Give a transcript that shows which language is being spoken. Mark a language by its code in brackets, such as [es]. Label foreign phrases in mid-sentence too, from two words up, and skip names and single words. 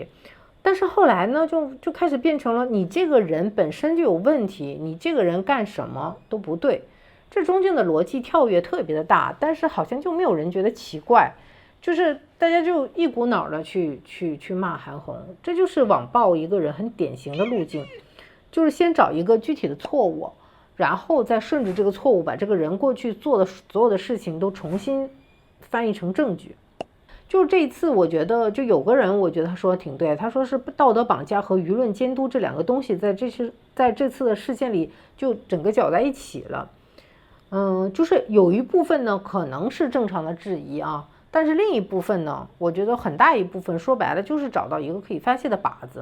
[zh] 但是後來呢，就開始變成了你這個人本身就有問題，你這個人幹什麼都不對，這中間的邏輯跳躍特別的大，但是好像就沒有人覺得奇怪，就是大家就一股腦的去罵韓紅。這就是網暴一個人很典型的路徑，就是先找一個具體的錯誤，然後再順着這個錯誤把這個人過去做的所有的事情都重新翻譯成證據。就這一次，我覺得就有個人，我觉得他说的挺对，他說是道德绑架和舆論監督这两個東西在這次的事件裡就整個攪在一起了。就是有一部分呢可能是正常的質疑啊，但是另一部分呢，我覺得很大一部分說白了就是找到一個可以發洩的靶子。